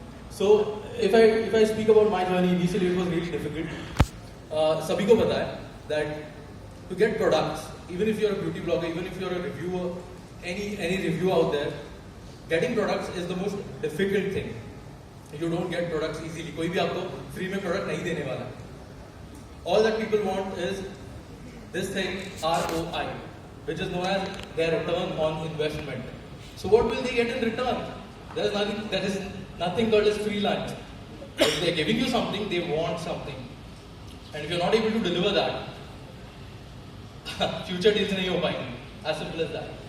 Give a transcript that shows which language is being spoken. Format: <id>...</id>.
<en>So, if I speak about my journey, initially it was really difficult.</en> <hi>Sabhi ko pata hai</hi> <en>that to get products, even if you're a beauty blogger, even if you're a reviewer, any review out there, getting products is the most difficult thing. You don't get products easily.</en> <hi>कोई भी आपको free में product नहीं देने वाला.</hi> <en>All that people want is this thing, ROI, which is known as their return on investment. So what will they get in return? There is nothing called as free lunch. If they're giving you something, they want something. And if you're not able to deliver that, future deals</en> <hi>nahi ho payenge.</hi> <en>As simple as that.</en>